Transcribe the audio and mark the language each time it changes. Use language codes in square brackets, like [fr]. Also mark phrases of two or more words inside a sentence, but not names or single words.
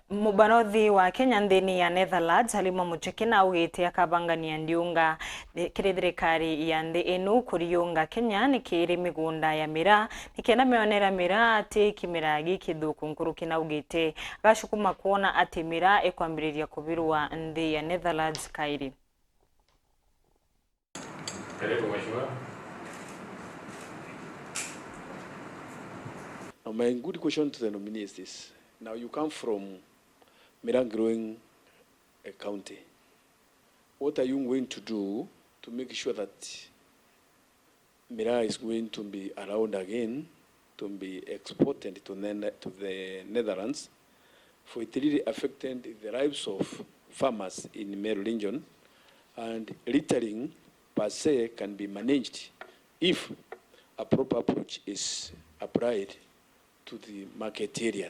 [mer] Mubalothi wa Kenya nthini ya Netherlands Halima Mucheke na augite akabangania ndiunga kiri thirikari ya nthi inu kuriunga Kenya ni kiri migunda ya MIRAA nikena meonera MIRAA ati kimira giki thuku nkuruki na augite agacukuma kuona ati MIRAA ikwambiriria kubirwa nthi ya Netherlands kairi. [en] Now my good question to the nominee is this. Now you come from MIRAA growing a county. What are you going to do to make sure that MIRAA is going to be around again, to be exported to the Netherlands, for it really affected the lives of farmers in Meru region, and littering per se can be managed if a proper approach is applied to the market area.